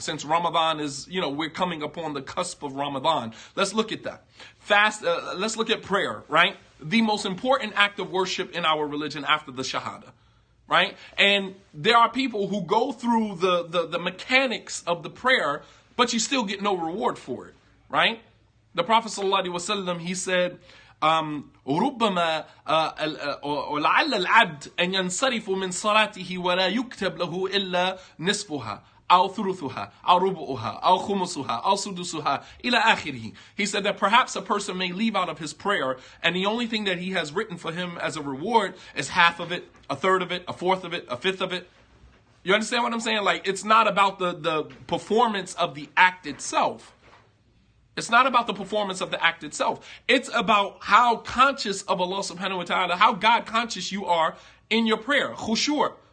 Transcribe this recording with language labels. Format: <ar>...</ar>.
<en>Since Ramadan is, we're coming upon the cusp of Ramadan. Let's look at that. Let's look at prayer, right? The most important act of worship in our religion after the Shahada, right? And there are people who go through the mechanics of the prayer, but you still get no reward for it, right?</en> <ar>The Prophet ﷺ, he said, ربما لعل العبد أن ينصرف من صلاته ولا يكتب له إلا نصفها أو ثلثها أو ربعها أو خمسها أو سدسها إلى آخره.</ar> <en>He said that perhaps a person may leave out of his prayer and the only thing that he has written for him as a reward is half of it, a third of it, a fourth of it, a fifth of it. You understand what I'm saying? Like, it's not about the performance of the act itself. It's not about the performance of the act itself. It's about how conscious of Allah subhanahu wa ta'ala, how God conscious you are in your prayer. Khushu'.</en>